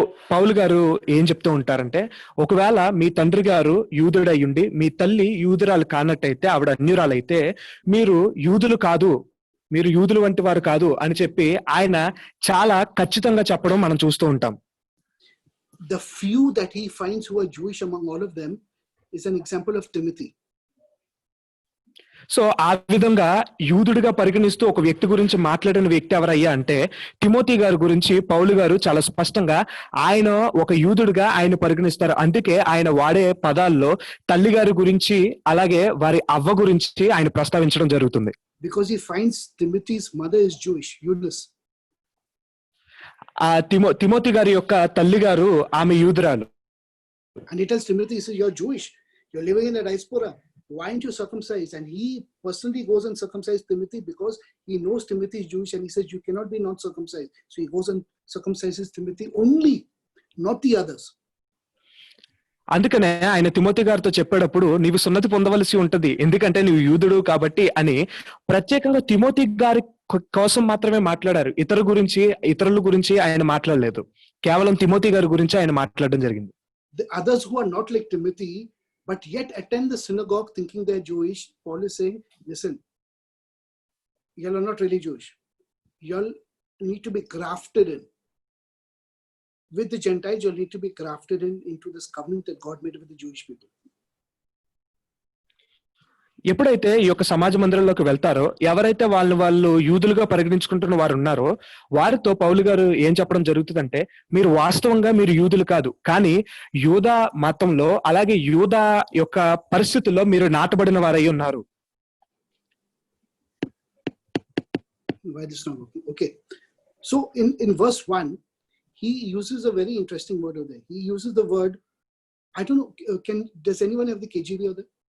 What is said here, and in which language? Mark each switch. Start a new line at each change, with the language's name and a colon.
Telugu: పౌలు గారు ఏం చెప్తూ ఉంటారంటే, ఒకవేళ మీ తండ్రి గారు యూదుడయ్యుండి మీ తల్లి యూదురాలు కానట్టయితే, ఆవిడ అన్యురాలైతే, మీరు యూదులు కాదు, మీరు యూదులు వంటి వారు కాదు అని చెప్పి ఆయన చాలా ఖచ్చితంగా చెప్పడం మనం చూస్తూ ఉంటాం.
English: The few that he finds who are Jewish among all of them is an example of Timothy.
Telugu: So ఆ విధంగా యూదుడిగా పరిగణిస్తూ ఒక వ్యక్తి గురించి మాట్లాడిన వ్యక్తి ఎవరయ్యా అంటే, తిమోతి గారి గురించి పౌలు గారు చాలా స్పష్టంగా ఆయన ఒక యూదుడిగా ఆయన పరిగణిస్తారు. అందుకే ఆయన వాడే పదాల్లో తల్లి గారి గురించి, అలాగే వారి అవ్వ గురించి ఆయన ప్రస్తావించడం జరుగుతుంది.
English: Because he finds Timothy's mother is Jewish, Eunice.
Telugu: ఆ తిమోతి గారి యొక్క తల్లి గారు ఆమె యూదురాలు.
English: And he tells Timothy, he says, you're Jewish, you're living in the diaspora, why aren't you circumcised? And he personally goes and circumcises Timothy because he knows Timothy is Jewish, and he says, you cannot be not circumcised. So he goes and circumcises Timothy only, not the others.
Telugu: అందుకనే ఆయన Timothy గారితో చెప్పేటప్పుడు, నీవు సున్నతి పొందవలసి ఉంటది, ఎందుకంటే నువ్వు యూదుడు కాబట్టి అని ప్రత్యేకంగా తిమోతి గారి కోసం మాత్రమే మాట్లాడారు. ఇతరుల గురించి ఆయన మాట్లాడలేదు. కేవలం తిమోతి గారి గురించి ఆయన మాట్లాడడం జరిగింది.
English: The others who are not like Timothy but yet attend the synagogue thinking they're Jewish, Paul is saying, listen, y'all are not really Jewish. Y'all need to be grafted in. With the Gentiles, you'll need to be grafted into this covenant that God made with the Jewish people.
Telugu: ఎప్పుడైతే ఈ యొక్క సమాజ మందిరంలోకి వెళ్తారో, ఎవరైతే వాళ్ళు యూదులుగా పరిగణించుకుంటున్న వారు ఉన్నారో, వారితో పౌలు గారు ఏం చెప్పడం జరుగుతుందంటే, మీరు వాస్తవంగా మీరు యూదులు కాదు, కానీ యూదా మతంలో, అలాగే యూదా యొక్క పరిస్థితుల్లో మీరు నాటబడిన వారై ఉన్నారు.
English: Why this not working? Okay. So in verse 1, he uses a very interesting word over there. He uses the word, I don't know, does anyone have the KJV over there?